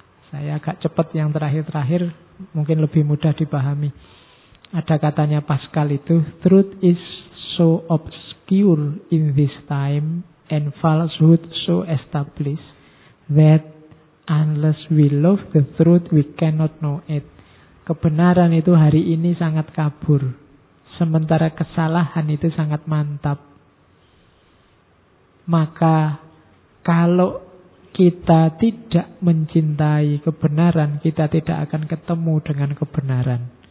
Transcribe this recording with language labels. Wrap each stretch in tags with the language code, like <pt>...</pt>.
<id>Saya agak cepat yang terakhir-terakhir. Mungkin lebih mudah dipahami. Ada katanya Pascal itu,</id> <en>truth is so obscure in this time and falsehood so established that unless we love the truth we cannot know it.</en> <id>Kebenaran itu hari ini sangat kabur, sementara kesalahan itu sangat mantap. Maka kalau kita tidak mencintai kebenaran, kita tidak akan ketemu dengan kebenaran.</id>